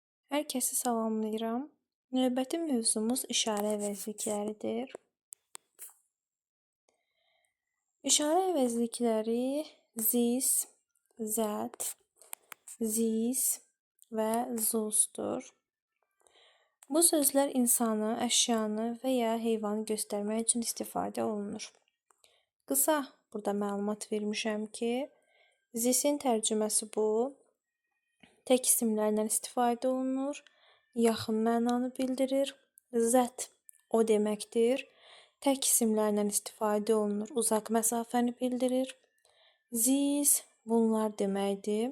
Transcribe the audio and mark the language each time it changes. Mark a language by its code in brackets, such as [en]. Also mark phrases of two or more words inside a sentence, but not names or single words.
[az] Hər kəsi salamlayıram. Növbəti mövzumuz işarə əvəzlikləridir. İşarə əvəzlikləri this, that, these və those-dur. Bu sözlər insanı, əşyanı və ya heyvanı göstərmək üçün istifadə olunur. Qısa burada məlumat vermişəm ki, this-in tərcüməsi bu. Tək isimlərlə istifadə olunur, yaxın mənanı bildirir. That o deməkdir. Tək isimlərlə istifadə olunur, uzaq məsafəni bildirir. These bunlar deməkdir.